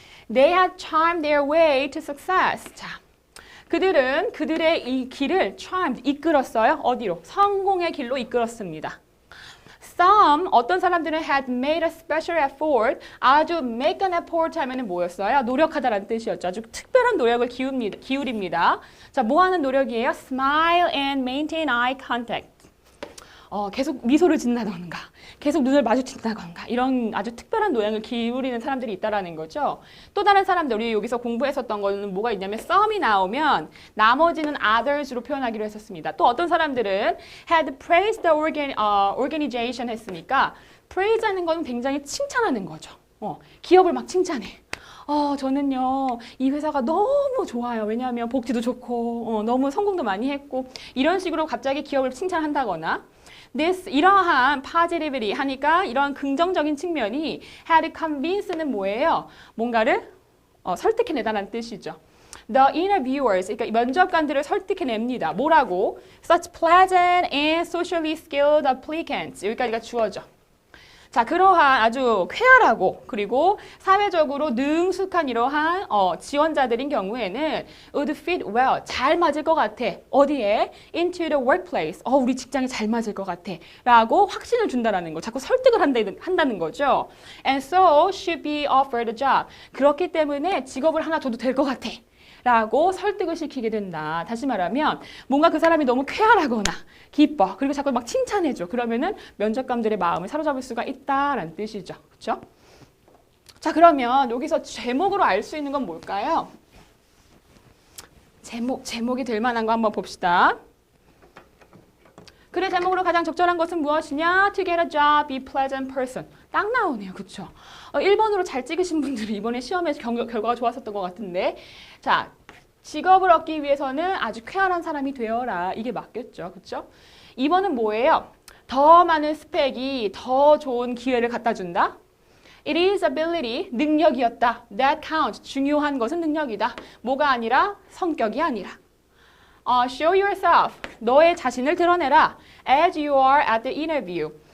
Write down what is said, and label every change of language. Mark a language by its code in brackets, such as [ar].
[en] They had charmed their way to success. [ko] 자, 그들은 그들의 이 길을 charmed, 이끌었어요. 어디로? 성공의 길로 이끌었습니다. [en] Some, [ko] 어떤 사람들은 [en] had made a special effort, [ko] 아주 [en] make an effort [ko] 하면은 뭐였어요? 노력하다라는 뜻이었죠. 아주 특별한 노력을 기울입니다. 자, 뭐 하는 노력이에요? [en] Smile and maintain eye contact. [ko] 계속 미소를 짓는다던가, 계속 눈을 마주친다던가 이런 아주 특별한 노력을 기울이는 사람들이 있다라는 거죠. 또 다른 사람들, 우리 여기서 공부했었던 거는 뭐가 있냐면 some이 나오면 나머지는 others로 표현하기로 했었습니다. 또 어떤 사람들은 [en] had praised the organization [ko] 했으니까 praise 하는 건 굉장히 칭찬하는 거죠. 기업을 막 칭찬해. 저는요, 이 회사가 너무 좋아요. 왜냐하면 복지도 좋고, 너무 성공도 많이 했고, 이런 식으로 갑자기 기업을 칭찬한다거나, 이러한 positivity 하니까 이런 긍정적인 측면이 [en] had convince [ko] 는 뭐예요? 뭔가를 설득해내다라는 뜻이죠. [en] The interviewers, [ko] 그러니까 면접관들을 설득해냅니다. 뭐라고? [en] Such pleasant and socially skilled applicants. [ko] 여기까지가 주어져. 자, 그러한 아주 쾌활하고 그리고 사회적으로 능숙한 이러한 지원자들인 경우에는 [en] would fit well, [ko] 잘 맞을 것 같아. 어디에? [en] into the workplace. [ko] 우리 직장에 잘 맞을 것 같아. 라고 확신을 준다라는 거. 자꾸 설득을 한다는 거죠. [en] And so should be offered a job. [ko] 그렇기 때문에 직업을 하나 줘도 될 것 같아. 라고 설득을 시키게 된다. 다시 말하면 뭔가 그 사람이 너무 쾌활하거나 기뻐. 그리고 자꾸 막 칭찬해줘. 그러면은 면접관들의 마음을 사로잡을 수가 있다라는 뜻이죠. 그렇죠? 자, 그러면 여기서 제목으로 알 수 있는 건 뭘까요? 제목이 될 만한 거 한번 봅시다. 글의 제목으로 가장 적절한 것은 무엇이냐? [en] To get a job, be pleasant person. [ko] 딱 나오네요. 그쵸? 1번으로 잘 찍으신 분들이 이번에 시험에서 결과가 좋았었던 것 같은데. 자, 직업을 얻기 위해서는 아주 쾌활한 사람이 되어라. 이게 맞겠죠. 그쵸? 2번은 뭐예요? 더 많은 스펙이 더 좋은 기회를 갖다 준다. [en] It is ability, [ko] 능력이었다. [en] That counts, [ko] 중요한 것은 능력이다. 뭐가 아니라 성격이 아니라. [en] Show yourself, [ko] 너의 자신을 드러내라. [en] As you are at the interview.